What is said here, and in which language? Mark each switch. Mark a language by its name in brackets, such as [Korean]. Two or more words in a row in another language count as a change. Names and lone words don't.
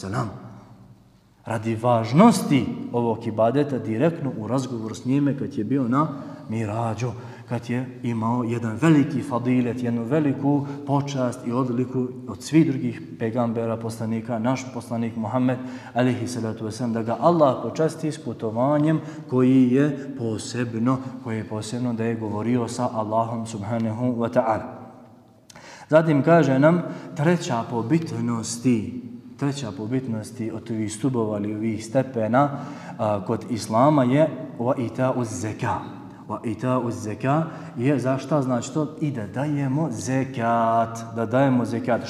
[Bosnian] Radi važnosti ovog ibadeta direktno u razgovoru s njime kad je bio na Mirađu, kad je imao jedan veliki fadilet, jednu veliku počast i odliku od svih drugih pegambera, poslanika, naš poslanik Muhammed, [Arabic] عليه الصلاة والسلام, [Bosnian] da ga Allah počasti s putovanjem koje je posebno da je govorio sa Allahom [Arabic] سبحانه وتعالى. [Bosnian] Zatim kaže nam treća po bitnosti od ovih stubova ili ovih stepena kod Islama je [Arabic] وإيتاء الزكاة. وإيتاء الزكاة [Bosnian] je zašto znači to i da dajemo zekat.